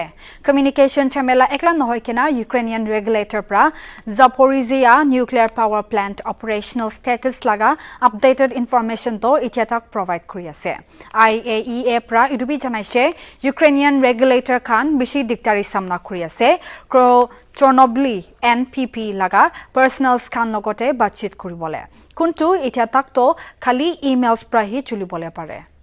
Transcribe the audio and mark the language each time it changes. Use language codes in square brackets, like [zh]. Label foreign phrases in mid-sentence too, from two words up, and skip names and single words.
[nag] Communication chamela ekla nohoy kena Ukrainian regulator pra Zaporizhzhia nuclear power plant [en] operational status [nag] laga [en] updated information [nag] to ityatak provide kuri ase. IAEA pra idubi janaise Ukrainian regulator kan bishi diktari samna kuri ase. Chornobly NPP laga personals kan logote batchit kuribole. Kuntu itya takto khali emails prahi chulibole pare.